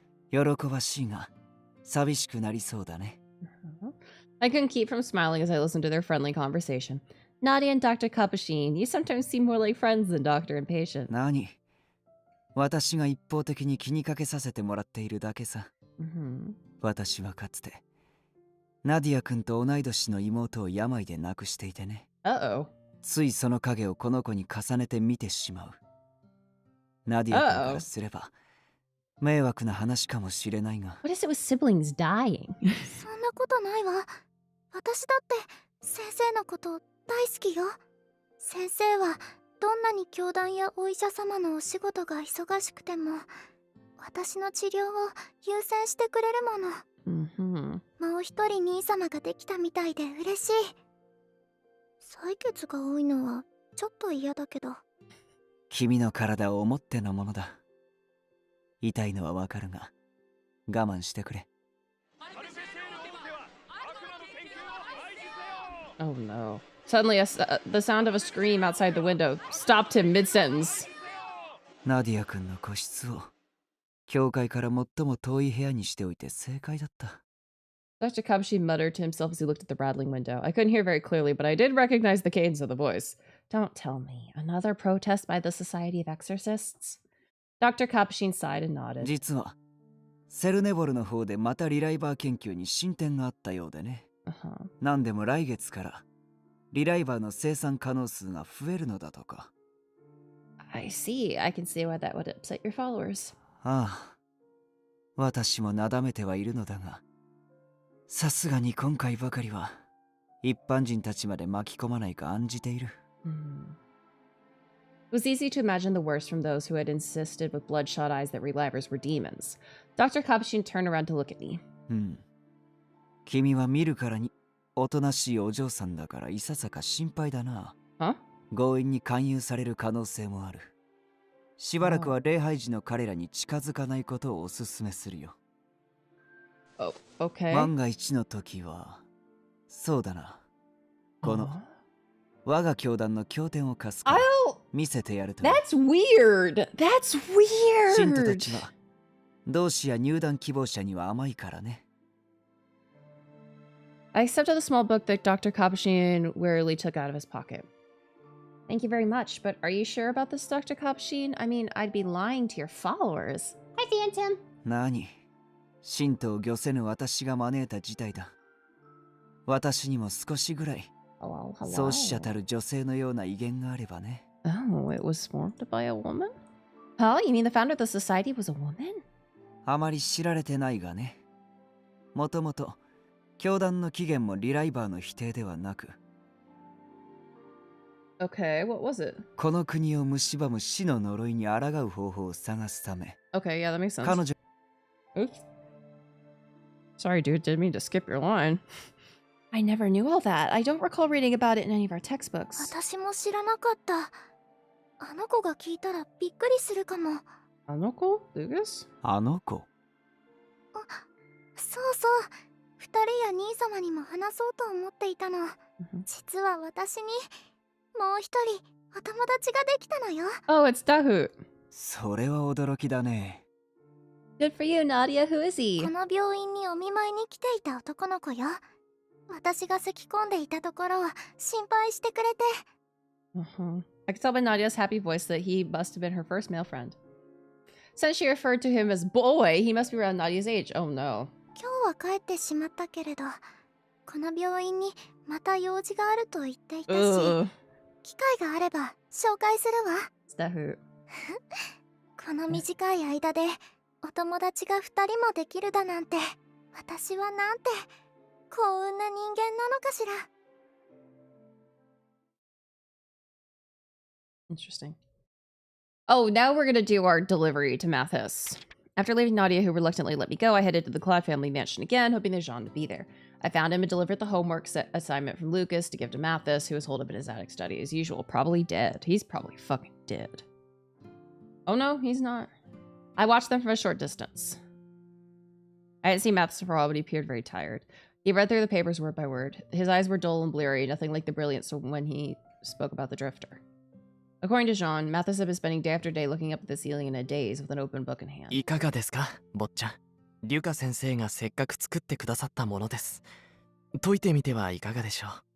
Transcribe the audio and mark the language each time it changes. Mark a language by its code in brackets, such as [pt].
[ja] 喜ばしいが寂しくなりそうだね。 [en] I couldn't keep from smiling as I listened to their friendly conversation. Nadia and Dr. Capuchin, you sometimes seem more like friends than doctor and patient. [ja] 何？私が一方的に気にかけさせてもらっているだけさ。私はかつてナディア君と同い年の妹を病で亡くしていてね。ついその影をこの子に重ねて見てしまう。ナディア君からすれば迷惑な話かもしれないが。 [en] What is it with siblings dying? [ja] そんなことないわ。私だって先生のこと大好きよ。先生はどんなに教団やお医者様のお仕事が忙しくても私の治療を優先してくれるもの。もう一人兄様ができたみたいで嬉しい。採血が多いのはちょっと嫌だけど。君の体を思ってのものだ。痛いのはわかるが我慢してくれ。 [en] Oh no. Suddenly, the sound of a scream outside the window stopped him mid-sentence. [ja] ナディア君の個室を教会から最も遠い部屋にしておいて正解だった。 [en] Dr. Capuchin muttered to himself as he looked at the rattling window. I couldn't hear very clearly, but I did recognize the cadence of the voice. Don't tell me. Another protest by the Society of Exorcists? Dr. Capuchin sighed and nodded. [ja] 実はセルネボルの方でまたリライバー研究に進展があったようでね。なんでも来月からリライバーの生産可能数が増えるのだとか。 [en] I see. I can see why that would upset your followers. [ja] ああ、私もなだめてはいるのだが、さすがに今回ばかりは一般人たちまで巻き込まないか案じている。 [en] It was easy to imagine the worst from those who had insisted with bloodshot eyes that relivers were demons. Dr. Capuchin turned around to look at me. [ja] 君は見るからにおとなしいお嬢さんだからいささか心配だな。強引に勧誘される可能性もある。しばらくは礼拝時の彼らに近づかないことをおすすめするよ。 [en] Okay. [ja] 万が一の時は、そうだな。この我が教団の経典を貸すから見せてやると。 [en] That's weird. That's weird. [ja] 信徒たちは同志や入団希望者には甘いからね。 [en] I accepted the small book that Dr. Capuchin wearily took out of his pocket. Thank you very much, but are you sure about this, Dr. Capuchin? I mean, I'd be lying to your followers. Hi, Phantom. [ja] 何？信徒を御せぬ私が招いた事態だ。私にも少しぐらい創始者たる女性のような威厳があればね。 [en] Oh, it was formed by a woman? Oh, you mean the founder of the society was a woman? [ja] あまり知られてないがね。もともと教団の起源もリライバーの否定ではなく。 [en] Okay, what was it? [ja] この国を蝕む死の呪いに抗う方法を探すため。 [en] Okay, yeah, that makes sense. [ja] 彼女。 [en] Oops. Sorry, dude, didn't mean to skip your line. I never knew all that. I don't recall reading about it in any of our textbooks. [ja] 私も知らなかった。あの子が聞いたらびっくりするかも。あの子？Lucas? あの子？そうそう。二人や兄様にも話そうと思っていたの。実は私にもう一人お友達ができたのよ。 [en] Oh, it's Dahu. [ja] それは驚きだね。 [en] Good for you, Nadia. Who is he? [ja] この病院にお見舞いに来ていた男の子よ。私が咳き込んでいたところを心配してくれて。 [en] I could tell by Nadia's happy voice that he must have been her first male friend. Since she referred to him as boy, he must be around Nadia's age. Oh no. [ja] 今日は帰ってしまったけれど、この病院にまた用事があると言っていたし、機会があれば紹介するわ。 [en] Dahu. [ja] この短い間でお友達が2人もできるだなんて、私はなんて幸運な人間なのかしら。 [en] Interesting. Oh, now we're gonna do our delivery to Mathis. After leaving Nadia, who reluctantly let me go, I headed to the Cloud family mansion again, hoping that Jean would be there. I found him and delivered the homework assignment from Lucas to give to Mathis, who was holed up in his attic study as usual. Probably dead. He's probably fucking dead. Oh no, he's not. I watched them from a short distance. I hadn't seen Mathis for a while, but he appeared very tired. He read through the papers word by word. His eyes were dull and bleary, nothing like the brilliance when he spoke about the drifter. According to Jean, Mathis had been spending day after day looking up at the ceiling in a daze with an open book in hand. [ja] いかがですか、坊ちゃん。リュカ先生がせっかく作ってくださったものです。解いてみてはいかがでしょう。